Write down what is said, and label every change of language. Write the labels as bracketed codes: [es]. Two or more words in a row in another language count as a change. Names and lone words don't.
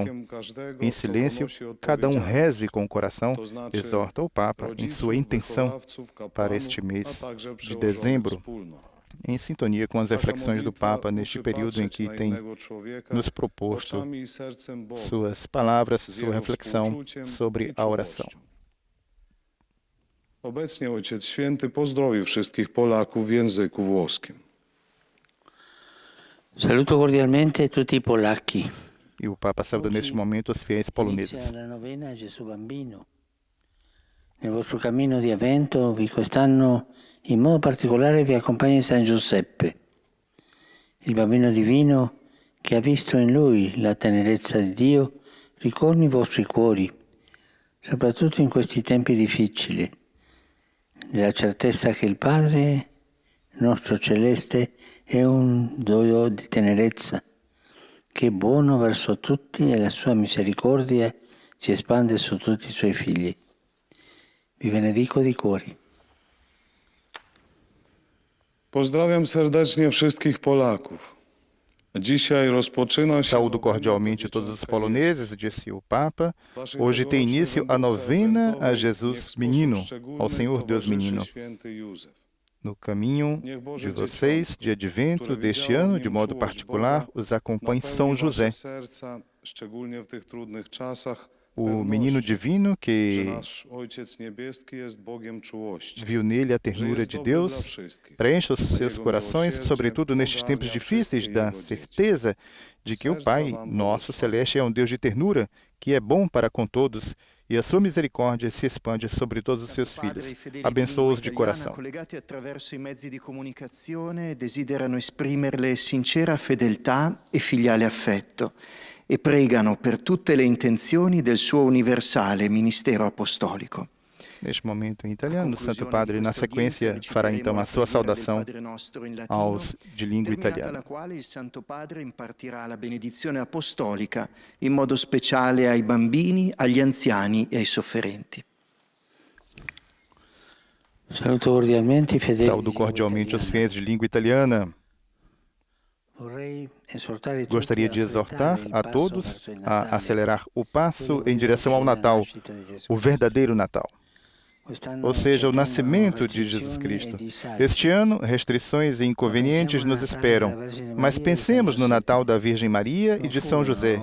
[pt] Em silêncio, cada um reze com o coração, exorta o Papa em sua intenção para este mês de dezembro, em sintonia com as reflexões do Papa neste período em que tem nos proposto suas palavras, sua reflexão sobre a oração. [pl] Obecnie Ojciec Święty pozdrowił wszystkich Polaków w języku włoskim. [it] Saluto cordialmente tutti i polacchi. [pt] E o Papa saúda neste momento os fiéis poloneses. [it] Inizia la novena a Gesù Bambino. Nel vostro cammino di avvento quest'anno in modo particolare vi accompagna San Giuseppe, il bambino divino che ha visto in lui la tenerezza di Dio, ricordi i vostri cuori, soprattutto in questi tempi difficili, nella certezza che il Padre nostro celeste è un Dio di tenerezza, che è buono verso tutti e la sua misericordia si espande su tutti i suoi figli. Vi benedico di cuore. [pl] Pozdrawiam serdecznie wszystkich Polaków. Dzisiaj rozpoczyna się... [pt] Saúdo cordialmente todos os poloneses, disse o Papa. Hoje tem início a novena a Jesus Menino, ao Senhor Deus Menino. No caminho de vocês, de advento deste ano, de modo particular, os acompanha São José, o menino divino que viu nele a ternura de Deus, preenche os seus corações, sobretudo nestes tempos difíceis, da certeza de que o Pai nosso celeste é um Deus de ternura, que é bom para com todos, e a sua misericórdia se expande sobre todos os seus filhos. Abençoa-os de coração. [it] Collegati attraverso i mezzi di comunicazione desiderano esprimerle sincera fedeltà e filiale affetto e pregano per tutte le intenzioni del suo universale ministero apostolico. [pt] Neste momento em italiano, o Santo Padre, na sequência, fará então a sua saudação aos de língua italiana. [it] La quale il Santo Padre impartirà la benedizione apostolica in modo speciale ai bambini, agli anziani e ai sofferenti. Saluto cordialmente i fedeli. [pt] Saúdo cordialmente os fiéis de língua italiana. Gostaria de exortar a todos a acelerar o passo em direção ao Natal, o verdadeiro Natal, ou seja, o nascimento de Jesus Cristo. Este ano, restrições e inconvenientes nos esperam, mas pensemos no Natal da Virgem Maria e de São José.